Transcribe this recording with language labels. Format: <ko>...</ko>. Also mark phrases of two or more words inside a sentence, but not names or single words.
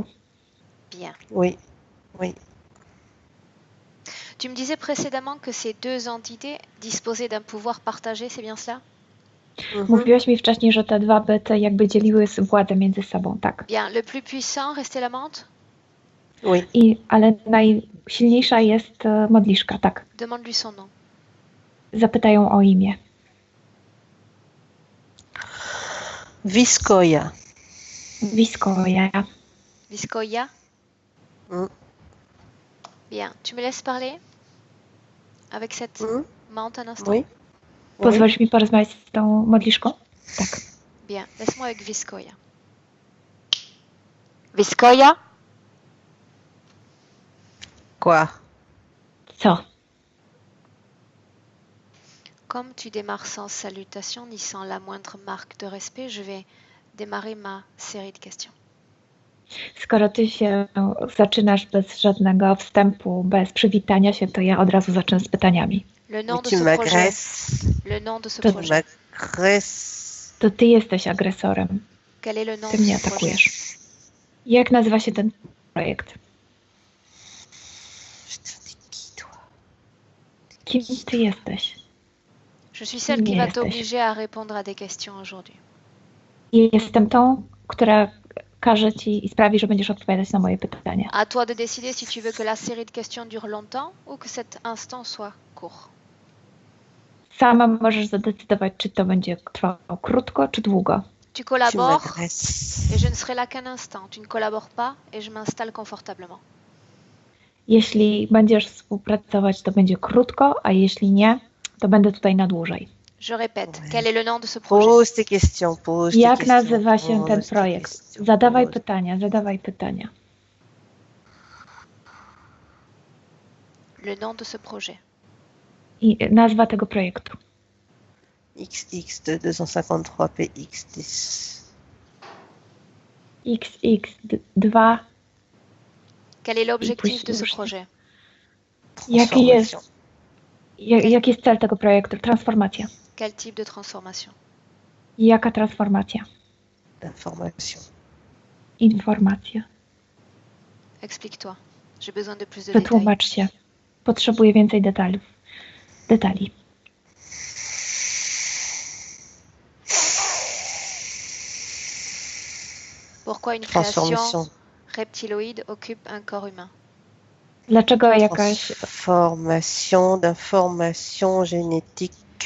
<fr>Bien. Oui. Oui. Tu me disais précédemment que ces deux entités disposaient d'un pouvoir partagé, c'est bien cela?</fr> <pl>Mówiłaś mi wcześniej, że te dwa byty jakby dzieliły władzę między sobą, tak.</pl> <fr>Bien, le plus puissant restait la menthe? Oui.</fr> <pl>Ale najsilniejsza jest modliszka, tak.</pl> <fr>Demande-lui son nom.</fr> <pl>Zapytają o imię.</pl> <fr>Viscoya. Viscoya. Viscoya? Bien, tu me laisses parler? avec cette menthe un instant? Oui.</fr> <pl>Pozwolisz mi porozmawiać z tą modliszką? Tak.</pl> <fr>Bien, laisse-moi avec Viscoya. Viscoya, Quoi?</fr> <pl>Co?</pl> <fr>comme tu démarres sans salutation ni sans la moindre marque de respect, je vais démarrer ma série de questions.</fr> <pl>Skoro ty się zaczynasz bez żadnego wstępu, bez przywitania się, to ja od razu zacznę z pytaniami.</pl> <fr>Le Mais nom de tu ce projet. m'agresses. Le nom de ce</fr> <pl>To-</pl> <fr>Tu projet. m'agresses.</fr> <pl>To ty jesteś agresorem.</pl> <fr>Quel est le nom</fr> <pl>Ty</pl> <fr>de</fr> <pl>mnie</pl> <fr>ce projet?</fr> <pl>atakujesz. Jak nazywa się ten projekt?</pl> <fr>Putain, t'es qui, toi?</fr> <pl>Kim ty jesteś?</pl> <fr>Je suis celle qui</fr> <pl>Nie</pl> <fr>va</fr> <pl>jesteś.</pl> <fr>t'obliger à répondre à des questions aujourd'hui.</fr> <pl>Jestem tą, która każe ci i sprawi, że będziesz odpowiadać na moje pytania.</pl> <fr>À toi de décider si tu veux que la série de questions dure longtemps ou que cet instant soit court.</fr> <pl>Sama możesz zadecydować, czy to będzie trwało krótko, czy długo.</pl> <fr>Tu Tu collabores m'agresses. et je ne serai là qu'un instant. Tu ne collabores pas et je m'installe confortablement.</fr> <pl>Jeśli będziesz współpracować, to będzie krótko, a jeśli nie, to będę tutaj na dłużej.</pl> <fr>Je répète, Ouais. quel est le nom de ce projet? Pose tes questions, pose tes</fr> <pl>Jak</pl> <fr>questions.</fr> <pl>nazywa się ten</pl> <fr>pose tes</fr> <pl>projekt?</pl> <fr>questions,</fr> <pl>Zadawaj</pl> <fr>pose.</fr> <pl>pytania, zadawaj pytania.</pl> <fr>Le nom de ce projet.</fr> <pl>I nazwa tego projektu.</pl> <fr>XX de 253 PX10. XX2. Quel est l'objectif de ce</fr> <pl>Później-</pl> <fr>projet?</fr> <pl>Jaki jest,</pl> <fr>Transformation.</fr> <pl>jaki jest cel tego projektu? Transformacja.</pl> <fr>Quel type de transformation?</fr> <pl>Jaka transformacja?</pl> <fr>D'information.</fr> <pl>Informacja.</pl> <fr>Explique-toi. J'ai besoin de plus de détails.</fr> <pl>Wytłumacz się. Potrzebuję więcej detali.</pl> <fr>Pourquoi une création Transformation. reptiloïde occupe un corps humain?</fr> <pl>Dlaczego jakaś,</pl> <fr>Transformation d'information génétique.</fr>